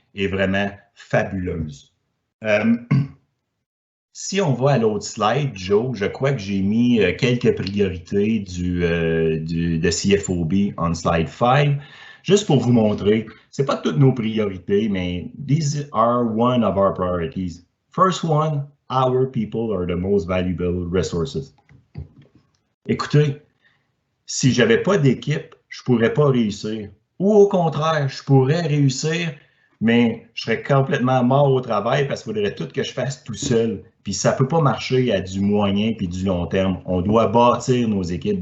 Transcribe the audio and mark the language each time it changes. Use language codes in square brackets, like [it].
[fr] est vraiment fabuleuse. Si on va à l'autre slide, Joe, je crois que j'ai mis quelques priorités de CFOB [en] on slide 5, [fr] juste pour vous montrer. Ce n'est pas toutes nos priorités, mais [en] these are one of our priorities. First one, our people are the most valuable resources. [fr] Écoutez, si je n'avais pas d'équipe, je ne pourrais pas réussir. Ou au contraire, je pourrais réussir, mais je serais complètement mort au travail parce qu'il faudrait tout que je fasse tout seul. Puis ça ne peut pas marcher à du moyen puis du long terme. On doit bâtir nos équipes.